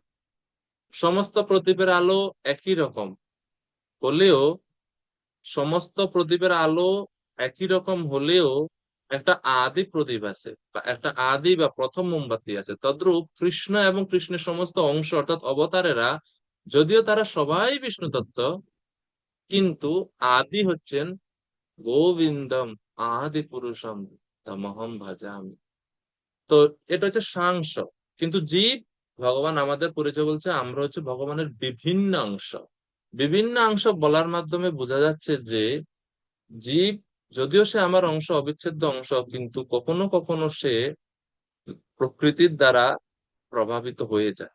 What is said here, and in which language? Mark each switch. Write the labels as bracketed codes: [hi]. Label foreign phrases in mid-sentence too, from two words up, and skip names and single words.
[bn] সমস্ত প্রদীপের আলো একই রকম হলেও, সমস্ত প্রদীপের আলো একই রকম হলেও একটা আদি প্রদীপ আছে, বা একটা আদি বা প্রথম মোমবাতি আছে। তদ্রূপ কৃষ্ণ এবং কৃষ্ণের সমস্ত অংশ অর্থাৎ অবতারেরা, যদিও তারা সবাই বিষ্ণু তত্ত্ব, কিন্তু আদি হচ্ছেন [sa] গোবিন্দম, আদি পুরুষম তমহম ভজামি। [bn] তো এটা হচ্ছে সাংস। কিন্তু জীব, ভগবান আমাদের পরিচয় বলছে আমরা হচ্ছে ভগবানের বিভিন্ন অংশ। বিভিন্ন অংশ বলার মাধ্যমে বোঝা যাচ্ছে যে জীব, যদিও সে আমার অংশ, অবিচ্ছেদ্য অংশ, কিন্তু কখনো কখনো সে প্রকৃতির দ্বারা প্রভাবিত হয়ে যায়।